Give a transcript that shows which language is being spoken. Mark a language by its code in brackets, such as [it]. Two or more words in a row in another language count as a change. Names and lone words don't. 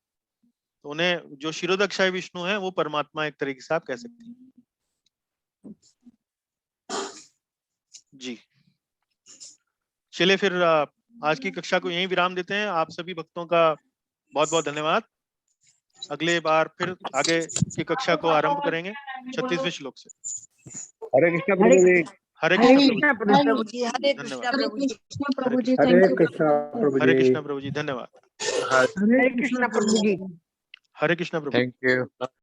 [hi] तो उन्हें जो क्षीरोदक्षाई विष्णु है वो परमात्मा एक तरीके से आप कह सकते हैं जी। चलिए फिर आज की कक्षा को यहीं विराम देते हैं। आप सभी भक्तों का बहुत बहुत धन्यवाद। अगले बार फिर आगे की कक्षा को आरंभ करेंगे 36वें श्लोक से। हरे कृष्णा प्रभु जी। हरे हरे कृष्णा प्रभु जी, हरे कृष्णा धन्यवाद। प्रभु जी। प्रभु जी, हरे [en] thank you. [hi] कृष्णा प्रभु हरे जी। कृष्णा प्रभु जी, धन्यवाद। हरे कृष्णा प्रभु जी। हरे कृष्णा प्रभु। [en] thank you.